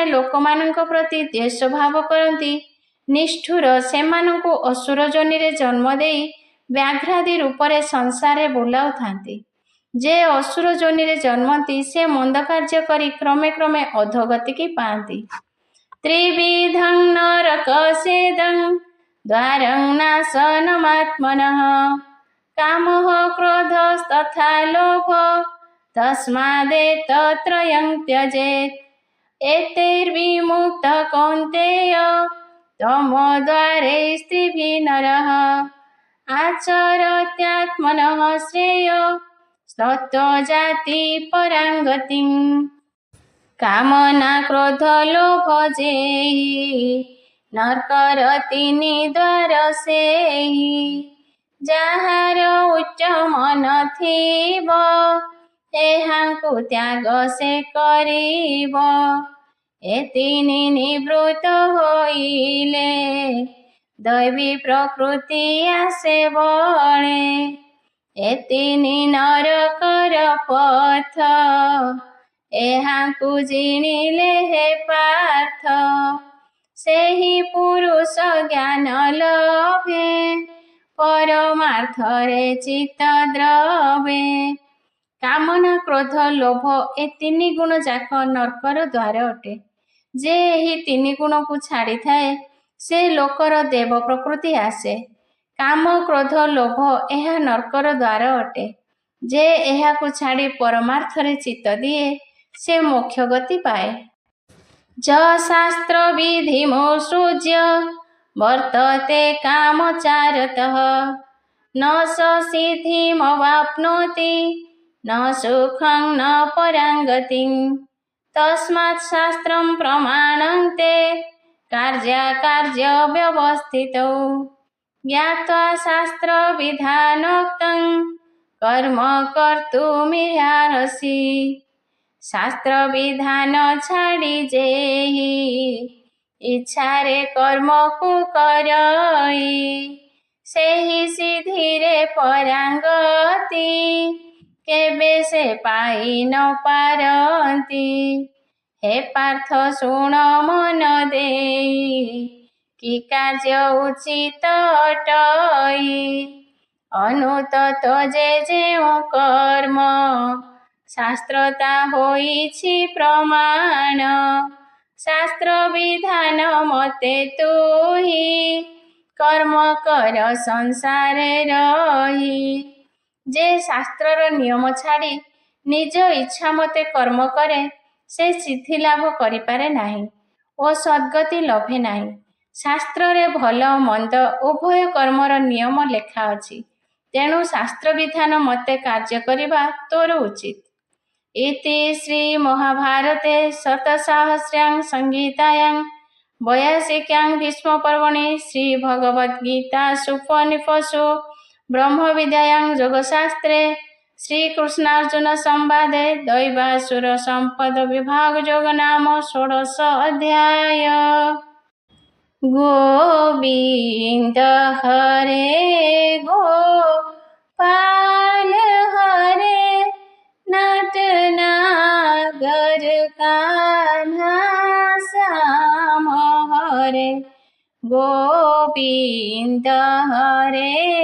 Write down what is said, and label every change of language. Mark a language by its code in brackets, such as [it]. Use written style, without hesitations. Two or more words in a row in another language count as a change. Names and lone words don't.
[or] ଲୋକମାନଙ୍କ ପ୍ରତି ଦ୍ୱେଷ ଭାବ କରନ୍ତି ନିଷ୍ଠୁର ସେମାନଙ୍କୁ ଅସୁର ଯୋନିରେ ଜନ୍ମ ଦେଇ ବ୍ୟାଘ୍ରାଦି ରୂପରେ ସଂସାରରେ ବୁଲାଉଥାନ୍ତି ଯେ ଅସୁର ଯୋନିରେ ଜନ୍ମନ୍ତି ସେ ମନ୍ଦ କାର୍ଯ୍ୟ କରି କ୍ରମେ କ୍ରମେ ଅଧୋଗତିକି ପାଆନ୍ତି [sa] त्रिविधं नरकसेदं द्वारं नाशनमात्मनः कामः क्रोधस्तथा लोभ तस्मादेतत्त्रयं त्यजेत् एतैर्विमुक्तः कौन्तेय तमोद्वारे स्त्रिभिः नरः आचरत्यात्मनः श्रेय तत्त्वजाति परां गतिम् [or] କାମନା କ୍ରୋଧ ଲୋଭ ଯେହି ନରକର ତିନି ଦ୍ୱାର ସେହି ଯାହାର ଉଚ୍ଚ ମନ ଥିବ ଏହାଙ୍କୁ ତ୍ୟାଗ ସେ କରିବ ଏ ତିନି ନିବୃତ୍ତ ହୋଇଲେ ଦୈବୀ ପ୍ରକୃତି ଆସେ ବଳେ ଏ ତିନି ନରକର ପଥ ଏହାଙ୍କୁ ଜିଣିଲେ ହେ ପାର୍ଥ ସେହି ପୁରୁଷ ଜ୍ଞାନ ଲଭେ ପରମାର୍ଥରେ ଚିତ୍ତ ଦ୍ରବେ କାମନା କ୍ରୋଧ ଲୋଭ ଏ ତିନି ଗୁଣ ଯାକ ନରକର ଦ୍ୱାର ଅଟେ ଯେ ଏହି ତିନି ଗୁଣ କୁ ଛାଡ଼ି ଥାଏ ସେ ଲୋକର ଦେବ ପ୍ରକୃତି ଆସେ କାମ କ୍ରୋଧ ଲୋଭ ଏହା ନରକର ଦ୍ୱାର ଅଟେ ଯେ ଏହା କୁ ଛାଡ଼ି ପରମାର୍ଥରେ ଚିତ୍ତ ଦିଏ ସେ ମୋକ୍ଷ ଗତି ପାଏ [sa] ज शास्त्र विधि मोसृज्य वर्तते कामचारतः न स सिद्धिमवाप्नोति न सुखं न पराङ्गतिं तस्मात् शास्त्रं प्रमाणं ते कार्याकार्यव्यवस्थितौ ज्ञात्वा शास्त्रविधानोक्तं कर्म कर्तुमिहार्हसि [or] ଶାସ୍ତ୍ରବିଧାନ ଛାଡ଼ି ଯେହି ଇଚ୍ଛାରେ କର୍ମକୁ କରଇ ସେହି ସିଦ୍ଧିରେ ପରାଙ୍ଗତି କେବେ ସେ ପାଇ ନ ପାରନ୍ତି। ହେ ପାର୍ଥ ଶୁଣ ମନ ଦେଇ କି କାର୍ଯ୍ୟ ଉଚିତ ଅଟଇ ଅନୁତତ ଯେ ଯେଉଁ କର୍ମ ଶାସ୍ତ୍ରତା ହୋଇଛି ପ୍ରମାଣ ଶାସ୍ତ୍ର ବିଧାନ ମତେ ତୁହି କର୍ମ କର ସଂସାରେ ରହି ଯେ ଶାସ୍ତ୍ରର ନିୟମ ଛାଡ଼ି ନିଜ ଇଚ୍ଛା ମତେ କର୍ମ କରେ ସେ ସିଦ୍ଧି ଲାଭ କରିପାରେ ନାହିଁ ଓ ସଦ୍ଗତି ଲଭେ ନାହିଁ। ଶାସ୍ତ୍ର ରେ ଭଲ ମନ୍ଦ ଉଭୟ କର୍ମର ନିୟମ ଲେଖା ଅଛି ତେଣୁ ଶାସ୍ତ୍ର ବିଧାନ ମତେ କାର୍ଯ୍ୟ କରିବା ତୋର ଉଚିତ। [sa] इति श्री महाभारते शतसाहस्र्यां संहितायां 82 भीष्म पर्वणि श्री भगवद्गीतासु उपनिषत्सु ब्रह्म विद्यायां योगशास्त्रे श्रीकृष्णार्जुन संवादे दैवासुर संपद विभाग योग नाम 16 अध्याय। गोविंद हरे गोपाल हरे नटनागर कान्हा श्याम हरे गोविंद हरे